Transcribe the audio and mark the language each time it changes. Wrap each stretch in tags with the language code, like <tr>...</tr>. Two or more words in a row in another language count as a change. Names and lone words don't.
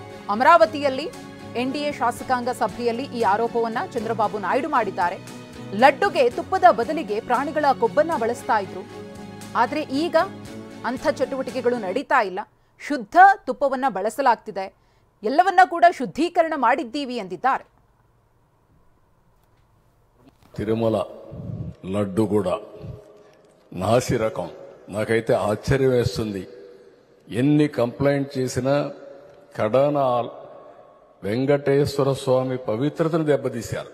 <kn>ಅಮರಾವತಿಯಲ್ಲಿ ಎನ್ಡಿಎ ಶಾಸಕಾಂಗ ಸಭೆಯಲ್ಲಿ ಈ ಆರೋಪವನ್ನ ಚಂದ್ರಬಾಬು ನಾಯ್ಡು ಮಾಡಿದ್ದಾರೆ. ಲಡ್ಡುಗೆ ತುಪ್ಪದ ಬದಲಿಗೆ ಪ್ರಾಣಿಗಳ ಕೊಬ್ಬನ್ನ ಬಳಸ್ತಾ ಇದ್ರು, ಆದರೆ ಈಗ ಅಂಥ ಚಟುವಟಿಕೆಗಳು ನಡೀತಾ ಇಲ್ಲ. ಶುದ್ಧ ತುಪ್ಪವನ್ನ ಬಳಸಲಾಗ್ತಿದೆ, ಎಲ್ಲವನ್ನ ಕೂಡ ಶುದ್ಧೀಕರಣ ಮಾಡಿದ್ದೀವಿ ಎಂದಿದ್ದಾರೆ.</kn> <te>తిరుమల లడ్డు కూడా నాసి రకం. నాకైతే ఆశ్చర్యం వేస్తుంది. ఎన్ని కంప్లైంట్ చేసినా కడాన వెంకటేశ్వర స్వామి పవిత్రతను దెబ్బతీశారు.</te>